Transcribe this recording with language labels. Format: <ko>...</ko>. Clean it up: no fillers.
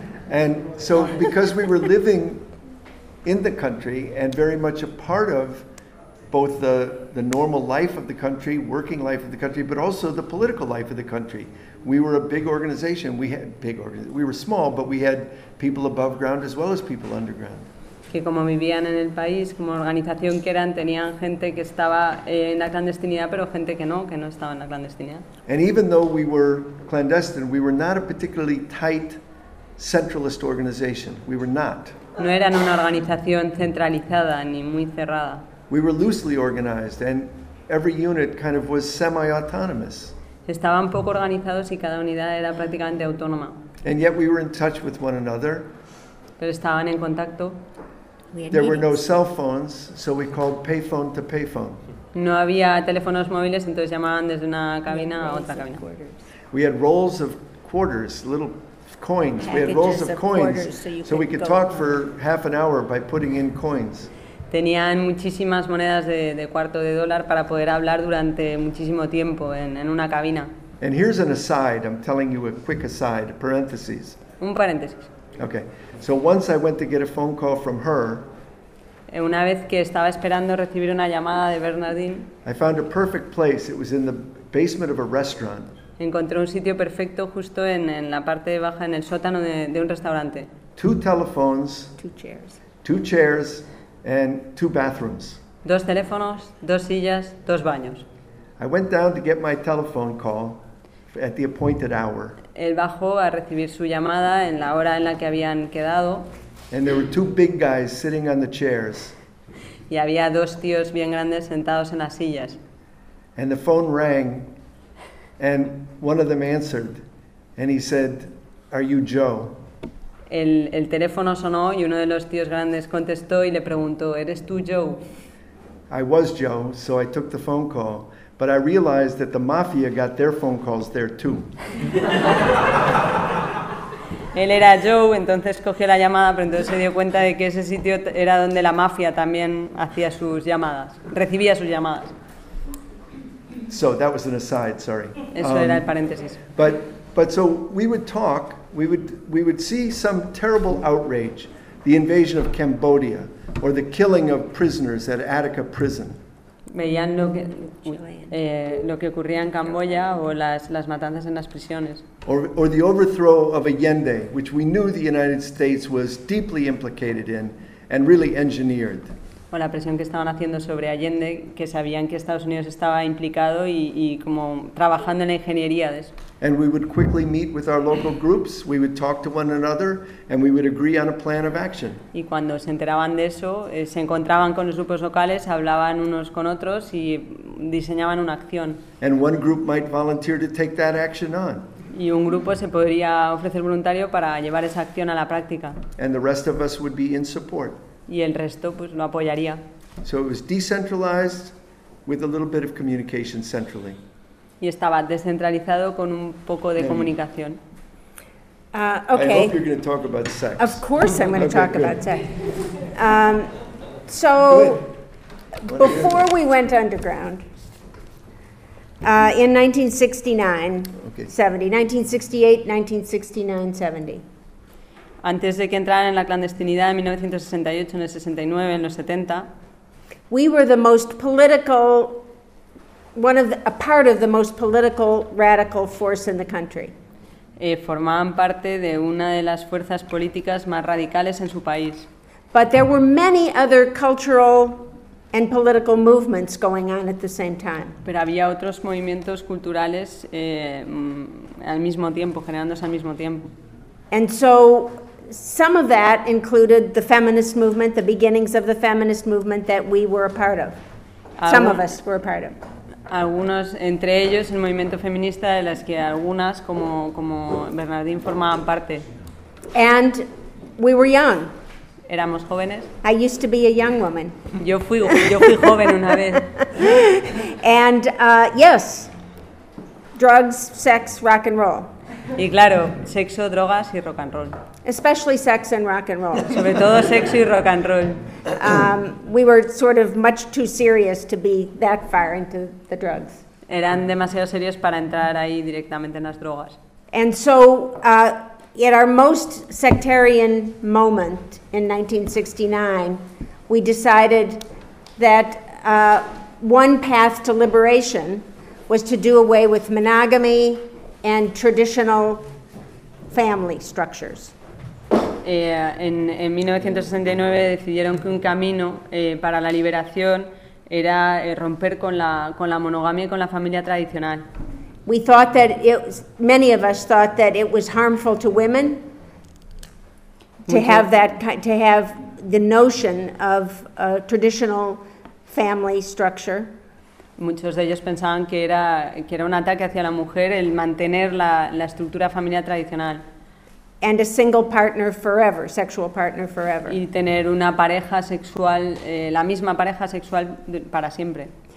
<en>And so, because we were living in the country and very much a part of both the normal life of the country, working life of the country, but also the political life of the country, we were a big organization. We were small, but we had people above ground as well as people underground.</en> <es>Que como vivían en el país, como organización que eran, tenían gente que estaba en la clandestinidad, pero gente que no estaba en la clandestinidad.</es> <en>And even though we were clandestine, we were not a particularly tight centralist organization. We were not.</en> <es>No eran una organización centralizada ni muy cerrada.</es> <en>We were loosely organized, and every unit kind of was semi-autonomous.</en> <es>Estaban poco organizados y cada unidad era prácticamente autónoma.</es> <en>And yet we were in touch with one another.</en> <es>Pero estaban en contacto.</es> <en>There were no cell phones, so we called payphone to payphone.</en> <es>No había teléfonos móviles, entonces llamaban desde una cabina a otra cabina.</es> <en>We had rolls of quarters, little coins. We had rolls of coins, so we could talk for half an hour by putting in coins.</en> <es>Tenían muchísimas monedas de cuarto de dólar para poder hablar durante muchísimo tiempo en una cabina.</es> <en>And here's an aside. I'm telling you a quick aside, a parenthesis.</en> <es>Un paréntesis.</es> <en>Okay. So once I went to get a phone call from her.</en> <es>Una vez que estaba esperando recibir una llamada de Bernadine.</es> <en>I found a perfect place. It was in the basement of a restaurant.</en> <es>Encontré un sitio perfecto justo en la parte de baja, en el sótano de un restaurante.</es> <en>Two telephones. Two chairs. Two chairs and two bathrooms.</en> <es>Dos teléfonos, dos sillas, dos baños.</es> <en>I went down to get my telephone call at the appointed hour.</en> <es>Él bajó a recibir su llamada en la hora en la que habían quedado.</es> <en>And there were two big guys sitting on the chairs.</en> <es>y había dos tíos bien grandes sentados en las sillas.</es> <en>And the phone rang, and one of them answered, and he said, "Are you Joe?"</en> <es>El teléfono sonó y uno de los tíos grandes contestó y le preguntó, "¿Eres tú Joe?"</es> <en>I was Joe, so I took the phone call, but I realized that the mafia got their phone calls there too.</en> <es>Él era Joe, entonces cogió la llamada, pero entonces se dio cuenta de que ese sitio era donde la mafia también hacía sus llamadas, recibía sus llamadas.</es> <en>So that was an aside, sorry.</en> <es>Eso era el paréntesis.</es> <en>But so we would talk, we would see some terrible outrage, the invasion of Cambodia or the killing of prisoners at Attica prison.</en> <es>Veían lo que ocurría en Camboya o las matanzas en las prisiones.</es> <en>Or the overthrow of Allende, which we knew the United States was deeply implicated in and really engineered.</en> <es>O la presión que estaban haciendo sobre Allende, que sabían que Estados Unidos estaba implicado y como trabajando en la ingeniería de eso.</es> <en>And we would quickly meet with our local groups, we would talk to one another, and we would agree on a plan of action.</en> <es>Y cuando se enteraban de eso, se encontraban con los grupos locales, hablaban unos con otros y diseñaban una acción.</es> <en>And one group might volunteer to take that action on.</en> <es>Y un grupo se podría ofrecer voluntario para llevar esa acción a la práctica.</es> <en>And the rest of us would be in support.</en> <es>Y el resto pues lo apoyaría.</es> <en>So it was decentralized with a little bit of communication centrally.</en> <es>Y estaba descentralizado con un poco de comunicación.</es> <en>Okay. I hope you're going to talk about sex. Of course I'm going to talk about sex. So before we went underground in 1969, 1968, 1969, 1970.</en> <es>Antes de que entraran en la clandestinidad en 1968, en el 69, en los 70.</es> <en>We were the most political, a part of the most political radical force in the country.</en> <es>Formaban parte de una de las fuerzas políticas más radicales en su país.</es> <en>But there were many other cultural and political movements going on at the same time.</en> <es>Pero había otros movimientos culturales al mismo tiempo, generándose al mismo tiempo.</es> <en>And so some of that included the feminist movement, the beginnings of the feminist movement that we were a part of. Some of us were a part of.</en> <es>Algunos, entre ellos, el movimiento feminista, de las que algunas, como Bernardín, formaban parte.</es> <en>And we were young.</en> <es>Éramos jóvenes.</es> <en>I used to be a young woman.</en> <es>Yo fui joven una vez.</es> <en>And yes, drugs, sex, rock and roll.</en> <es>Y claro, sexo, drogas y rock and roll.</es> <en>Especially sex and rock and roll.</en> <es>Sobre todo sexo y rock and roll.</es> <en>We were sort of much too serious to be that far into the drugs.</en> <es>Eran demasiado serios para entrar ahí directamente en las drogas.</es> <en>And so, at our most sectarian moment in 1969, we decided that one path to liberation was to do away with monogamy and traditional family structures.</en> <es>En 1969 decidieron que un camino para la liberación era romper con la monogamia y con la familia tradicional.</es> <en>We thought that many of us thought that it was harmful to women to have the notion of a traditional family structure.</en> <es>Muchos de ellos pensaban que era un ataque hacia la mujer el mantener la estructura familiar tradicional.</es> <en>And a single partner forever, sexual partner forever.</en> <es>Y tener una pareja sexual, la misma pareja sexual para siempre.</es>